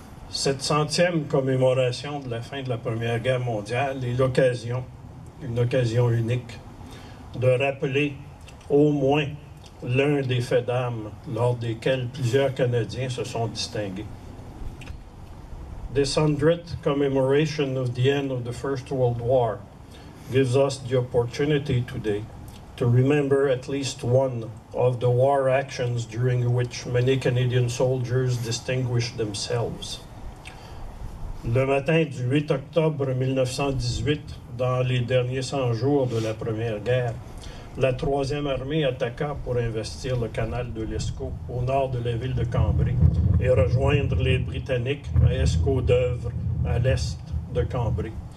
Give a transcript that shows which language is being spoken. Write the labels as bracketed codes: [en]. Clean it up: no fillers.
[fr] Cette 100e commémoration de la fin de la Première Guerre mondiale est l'occasion, une occasion unique, de rappeler au moins l'un des faits d'armes lors desquels plusieurs Canadiens se sont distingués. [en] This 100th commemoration of the end of the First World War gives us the opportunity today to remember at least one of the war actions during which many Canadian soldiers distinguished themselves. [fr] Le matin du 8 octobre 1918, dans les derniers 100 jours de la Première Guerre, la 3e armée attaqua pour investir le Canal de L'Escaut au nord de la ville de Cambrai et rejoindre les Britanniques à Escaut-d'Œuvre à l'est de Cambrai.